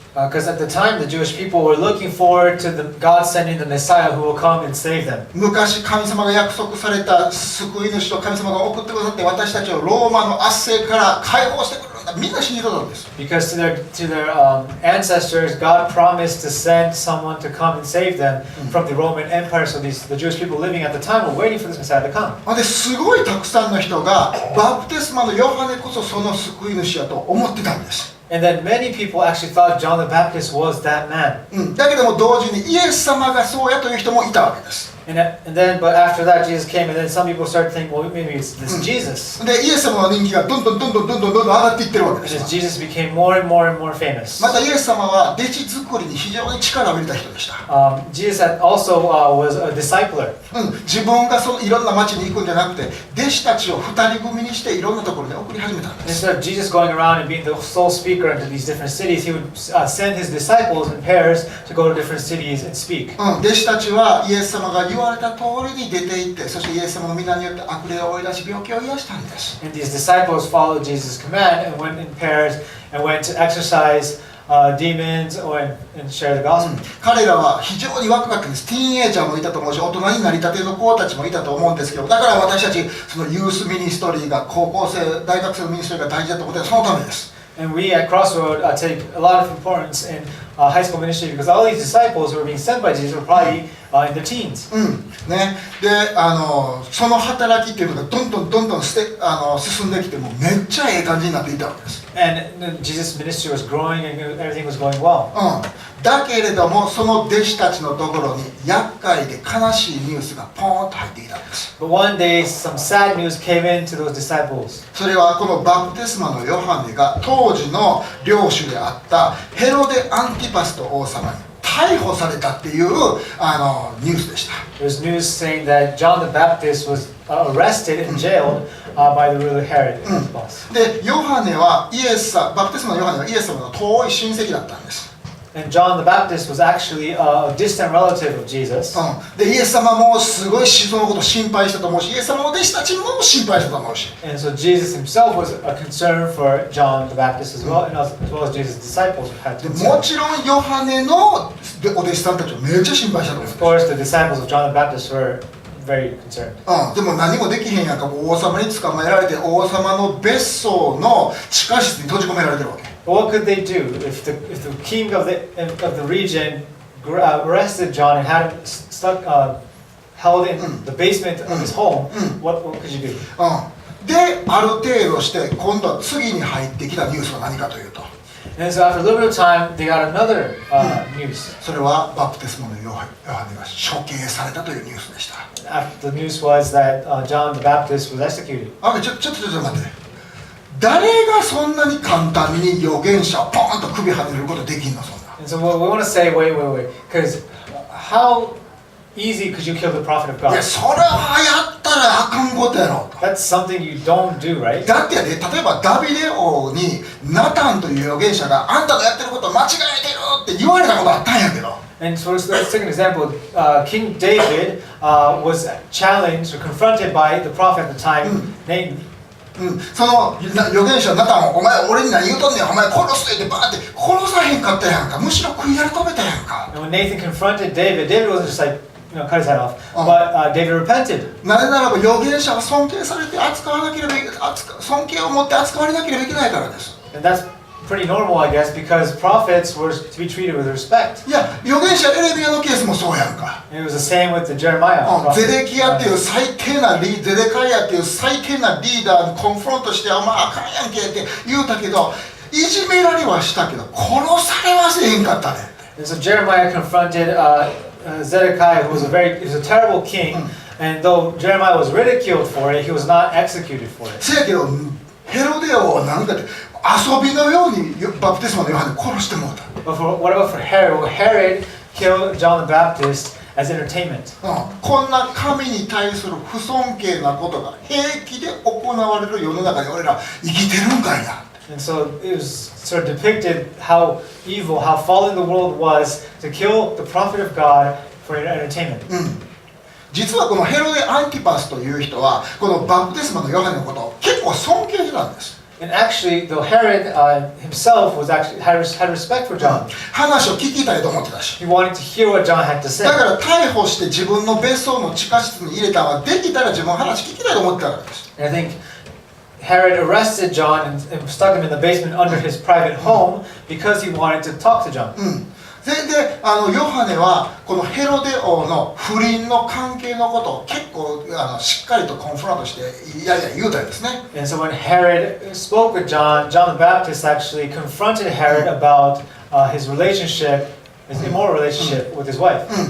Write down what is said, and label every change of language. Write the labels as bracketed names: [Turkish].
[English] Because at the time the Jewish people were looking forward to God sending the Messiah who will come and save them. [Japanese] 昔神様が約束された救い主を神様が送ってくださって私たちをローマの圧政から解放してくれるんだ。みんな信じてたんです。 [English] Because to their ancestors, God promised to send someone to come and save them from the Roman Empire. So the Jewish people living at the time were waiting for this Messiah to come. [Japanese] ですごいたくさんの人がバプテスマのヨハネこそその救い主やと思ってたんです。 [English] And then many people actually thought John the Baptist was that man. [Japanese] だけども同時にイエス様がそうやという人もいたわけです。 [English] But after that Jesus came, and then some people started thinking, well, maybe it's this Jesus. [Japanese] でイエス様の人気がどんどん上がっていってるわけです。 [English] Because Jesus became more and more famous. [Japanese] またイエス様は弟子作りに非常に力を入れた人でした。 [English] Jesus also was a discipler. [Japanese] 自分がいろんな町に行くんじゃなくて弟子たちを2人組にしていろんなところに送り始めたんです。 [English] Instead of Jesus going around and being the sole speaker into these different cities, he would send his disciples in pairs to go to different cities and speak. [Japanese] 弟子たちはイエス様が言われた通りに出て行って、そしてイエス様の皆によって悪霊を追い出し病気を癒したんです。 [English] And these disciples followed Jesus' command and went in pairs and went to exorcise demons and share the gospel. [Japanese] 彼らは非常に若かったんです。ティーンエイジャーもいたと思うし、大人になりたての子たちもいたと思うんですけど、だから私たちそのユースミニストリーが高校生、大学生のミニストリーが大事だと思ってそのためです。 [English] And we at Crossroad take a lot of importance in high school ministry because all these disciples who were being sent by Jesus were probably in their teens. [Japanese] ね、でその働きっていうのがどんどん進んできてもうめっちゃええ感じになっていたわけです。 [English] And Jesus' ministry was growing and everything was going well. [Japanese] だけれどもその弟子たちのところに厄介で悲しいニュースがポーンと入ってきたんです。 [English] But one day some sad news came in to those disciples. [Japanese] それはこのバプテスマのヨハネが当時の領主であったヘロデ・アンティパスト王様に逮捕されたっていうニュースでした。 [English] There was news saying that John the Baptist was arrested and jailed by the ruler Herod. [Japanese] で、ヨハネはバプテスマのヨハネはイエス様の遠い親戚だったんです。 [English] And John the Baptist was actually a distant relative of Jesus. [Japanese] で、イエス様もすごいそのことを心配したと思うし、イエス様の弟子たちも心配したと思うし。 [English] And so Jesus himself was a concern for John the Baptist as well, and as well as Jesus' disciples had to concern. [Japanese] もちろんヨハネのお弟子さんたちもめっちゃ心配したと思う。 [English] Of course, the disciples of John the Baptist were very concerned. [Japanese] でも何もできへんやんか。王様に捕まえられて王様の別荘の地下室に閉じ込められてるわけ。 [English] But what could they do if the king of the region arrested John and had him stuck, held in the basement of his home? What could you do? [Japanese] で、ある程度して今度は次に入ってきたニュースは何かというと。 [English] And so after a little bit of time, they got another news. [Japanese] それはバプテスマのヨハネが処刑されたというニュースでした。 [English] The news was that John the Baptist was executed. [Japanese] ちょっと待って。誰がそんなに簡単に預言者をポーンと首はねることできんのそんな。 [English] And so we want to say, wait, because how easy could you kill the prophet of God? [Japanese] いや、それはやったらあかんことやろ。 [English] That's something you don't do, right? [Japanese] だってやで、例えばダビデ王にナタンという預言者があんたがやってること間違えてるって言われたことあったんやけど。 [English] And so let's take an example. King David was challenged or confronted by the prophet at the time, Nathan. [Japanese] その預言者ナタンをお前俺に何言うとんねんお前殺すってバーって殺さへんかったやんかむしろ食いやり止めたやんか。 [English] And when Nathan confronted David, David wasn't just like cut his head off, but David repented. [Japanese] なぜならば預言者は尊敬されて扱わなければ尊敬を持って扱われなければいけないからです。 [English] And that's pretty normal, I guess, because prophets were to be treated with respect. [Japanese] いや、預言者エレミヤのケースもそうやんか。 [English] And it was the same with the Jeremiah [Japanese] ゼ [English] prophet. [Japanese] デキヤっていう最低なゼデカイヤっていう最低なリーダーにコンフロントして、お前あかんやんけって言うたけど、いじめられはしたけど、殺されはせへんかったね。 [English] And so Jeremiah confronted Zedekiah, who was a terrible king, and though Jeremiah was ridiculed for it, he was not executed for it. [Japanese] せやけど、ヘロデオをなんかって遊びのようにバプテスマのヨハネ殺してもうた。 [English] But what about for Herod? Well, Herod killed John the Baptist as entertainment. [Japanese] こんな神に対する不尊敬なことが平気で行われる世の中に俺ら生きてるんかいな。 [English] And so it was sort of depicted how evil, how fallen the world was to kill the prophet of God for entertainment. [Japanese] 実はこのヘロデ・アンティパスという人はこのバプテスマのヨハネのことを結構尊敬してたんです。 [English] And actually, though Herod himself was actually had respect for John, [Japanese] 話を聞きたいと思ってたし。 [English] he wanted to hear what John had to say. [Japanese] だから逮捕して自分の別荘の地下室に入れたのはできたら自分の話聞きたいと思ってたからです。 [English] And I think Herod arrested John and stuck him in the basement under his private home because he wanted to talk to John. [Japanese] でヨハネはこのヘロデ王の不倫の関係のことを結構しっかりとコンフロントして言うたんですね。 [English] And so when Herod spoke with John, John the Baptist actually confronted Herod about his relationship, his immoral relationship with his wife.